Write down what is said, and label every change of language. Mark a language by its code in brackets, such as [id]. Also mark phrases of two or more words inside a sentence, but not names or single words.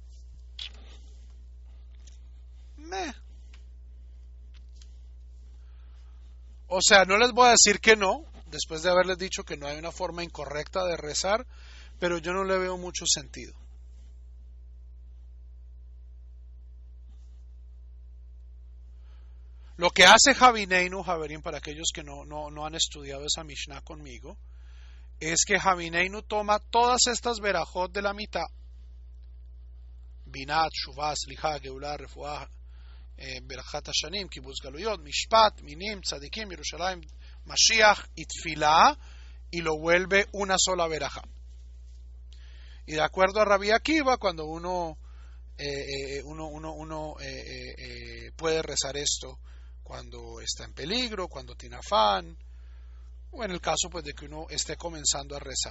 [es] O sea, no les voy a decir que no, después de haberles dicho que no hay una forma incorrecta de rezar, pero yo no le veo mucho sentido. Lo que hace Javineinu, Javerín, para aquellos que no han estudiado esa Mishnah conmigo, es que Javineinu toma todas estas verajot de la mitad, Binat, Shuvah, Sliha, Geulah, Refuah, Berachat Hashanim, Kibbutz Galuyot, Mishpat, Minim, Tzadikim, Yerushalayim, Mashiach y Tfilah, y lo vuelve una sola verajá. Y de acuerdo a Rabbi Akiva, cuando uno puede rezar esto cuando está en peligro, cuando tiene afán, o en el caso pues de que uno esté comenzando a rezar.